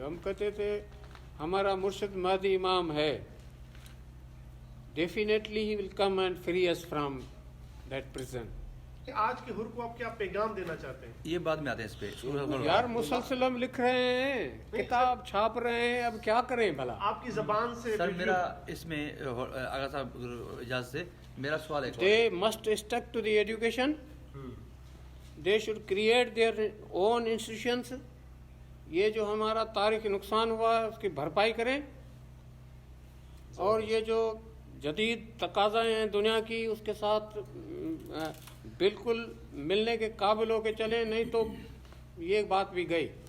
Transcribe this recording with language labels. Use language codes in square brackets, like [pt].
[ur] ہم کہتے تھے ہمارا مرشد مہدی امام ہے, [en] Definitely he will come and free us from that prison. [ur] آج کے حر کو آپ کیا پیغام دینا چاہتے ہیں؟ یہ بعد میں آتے ہیں اس پہ. یار مسلسل ہم لکھ رہے ہیں, کتاب چھاپ رہے ہیں, اب کیا کریں بھلا. آپ کی زبان سے سر میرا اس میں آغا صاحب اجازت سے میرا سوال ہے. [en] They must stick to the education. They should create their own institutions. [ur] یہ جو ہمارا تاریخی نقصان ہوا ہے اس کی بھرپائی کریں, اور یہ جو جدید تقاضے ہیں دنیا کی اس کے ساتھ بالکل ملنے کے قابل ہو کے چلیں, نہیں تو یہ بات بھی گئی.